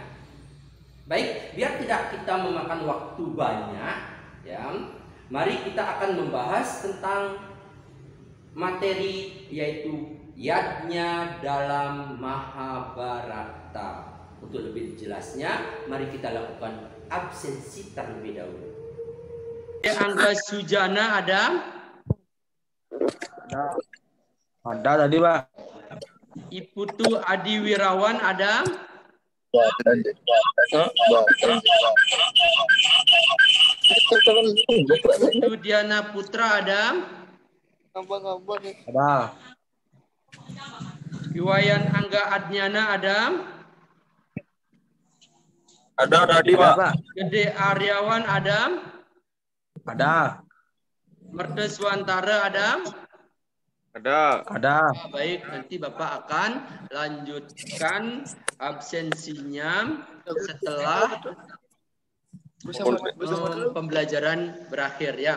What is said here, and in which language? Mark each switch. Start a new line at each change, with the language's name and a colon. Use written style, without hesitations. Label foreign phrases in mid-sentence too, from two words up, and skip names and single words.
Indonesian: Baik, biar tidak kita memakan waktu banyak ya, mari kita akan membahas tentang materi yaitu yadnya dalam Mahabharata. Untuk lebih jelasnya, mari kita lakukan absensi terlebih dahulu. Angga Sujana ada? Ada tadi, Pak. Iputu Adi Wirawan ada? Iputu Diana Putra ada? Ada. Iwayan Angga Adnyana ada? Ada tadi, Pak. Gede Aryawan ada? Ada. Mertes Wantara ada? Ada. Baik, nanti Bapak akan lanjutkan absensinya setelah pembelajaran berakhir ya.